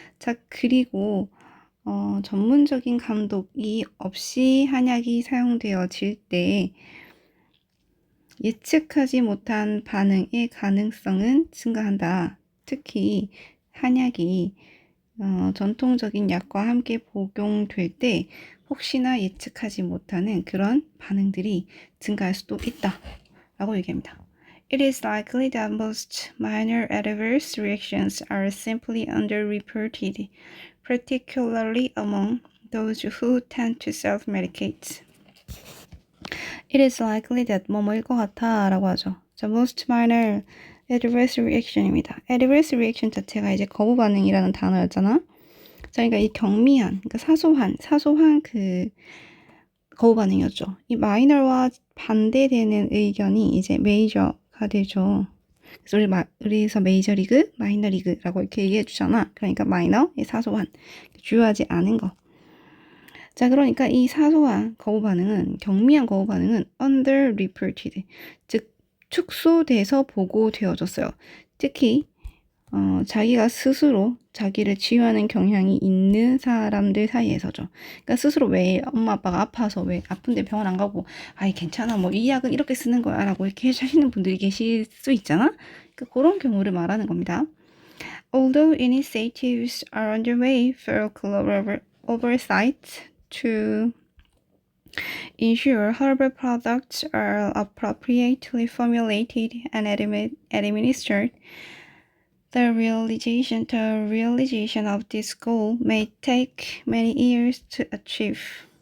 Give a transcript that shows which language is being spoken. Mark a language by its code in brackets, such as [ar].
[ko] 자, 그리고 전문적인 감독이 없이 한약이 사용되어질 때 예측하지 못한 반응의 가능성은 증가한다. 특히 한약이 전통적인 약과 함께 복용될 때 혹시나 예측하지 못하는 그런 반응들이 증가할 수도 있다 라고 얘기합니다. [en] It is likely that most minor adverse reactions are simply underreported, particularly among those who tend to self-medicate. [ko] It is likely that 뭐뭐일 것 같아 라고 하죠. 자, most minor adverse reaction 입니다. adverse reaction 자체가 이제 거부 반응이라는 단어였잖아. 자, 그러니까 이 경미한, 그러니까 사소한 그 거부 반응이었죠. 이 마이너와 반대되는 의견이 이제 메이저가 되죠. 그래서 우리서 메이저 리그, 마이너 리그라고 이렇게 얘기해 주잖아. 그러니까 마이너, 사소한, 주요하지 않은 거. 자, 그러니까 이 사소한 거부 반응은, 경미한 거부 반응은 underreported, 즉 축소돼서 보고되어졌어요. 특히 자기가 스스로 자기를 치유하는 경향이 있는 사람들 사이에서죠. 그러니까 스스로 왜 엄마 아빠가 아파서 왜 아픈데 병원 안 가고 아이 괜찮아 뭐 이 약은 이렇게 쓰는 거야 라고 이렇게 하시는 분들이 계실 수 있잖아. 그러니까 그런 경우를 말하는 겁니다. [en] Although initiatives are underway for global oversight to ensure herbal products are appropriately formulated and administered, the realization of this goal may take many years to achieve.